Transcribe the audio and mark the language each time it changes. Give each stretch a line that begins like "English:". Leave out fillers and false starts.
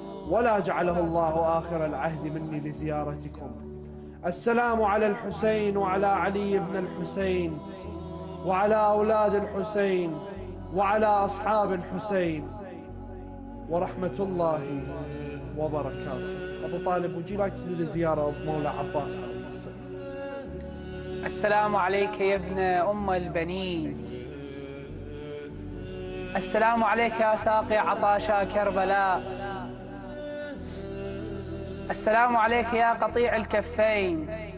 Arabic: ولا جعله الله آخر العهد مني لزيارتكم. السلام على الحسين وعلى علي بن الحسين وعلى أولاد الحسين وعلى أصحاب الحسين ورحمة الله وبركاته.
English: Abu Talib, would you like to do the ziyarah of Mawla Abbas alayhi salam?
Arabic: السلام عليك يا ابن أم البنين. السلام عليك يا ساقي عطاشا كربلاء. السلام عليك يا قطيع الكفين.